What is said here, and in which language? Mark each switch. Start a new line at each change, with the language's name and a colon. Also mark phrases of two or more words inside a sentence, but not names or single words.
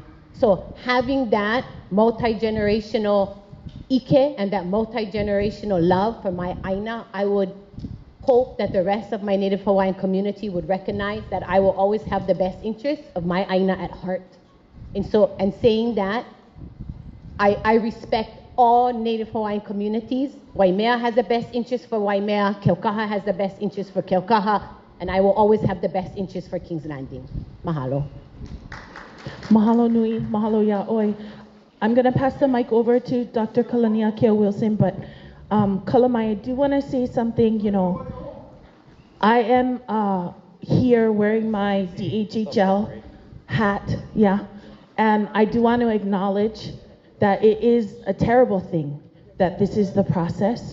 English: So having that multi-generational ike and that multi-generational love for my Āina, I would hope that the rest of my Native Hawaiian community would recognize that I will always have the best interests of my Āina at heart. And saying that, I respect all Native Hawaiian communities. Waimea has the best interest for Waimea, Keokaha has the best interest for Keokaha, and I will always have the best interest for King's Landing. Mahalo.
Hawaiian: Mahalo nui, mahalo ya'oi.
English: I'm going to pass the mic over to Dr. Kalaniakea Wilson, but Kalamai, I do want to say something. You know, I am here wearing my DHHL hat, yeah, and I do want to acknowledge that it is a terrible thing that this is the process.